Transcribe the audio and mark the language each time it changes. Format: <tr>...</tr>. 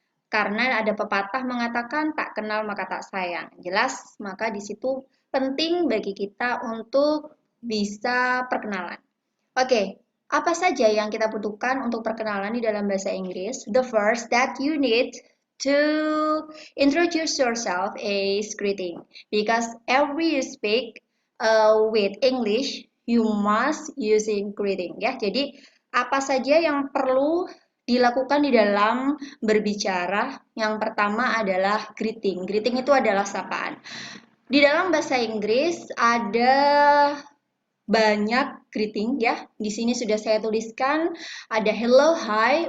<id>Karena ada pepatah mengatakan tak kenal maka tak sayang. Jelas, maka di situ penting bagi kita untuk bisa perkenalan. Oke, apa saja yang kita butuhkan untuk perkenalan di dalam bahasa Inggris?</id> <en>The first that you need to introduce yourself is greeting. Because every you speak with English, you must using greeting.</en> <id>Ya, jadi apa saja yang perlu dilakukan di dalam berbicara? Yang pertama adalah greeting. Greeting itu adalah sapaan. Di dalam bahasa Inggris ada banyak greeting ya. Di sini sudah saya tuliskan ada hello, hi.</id>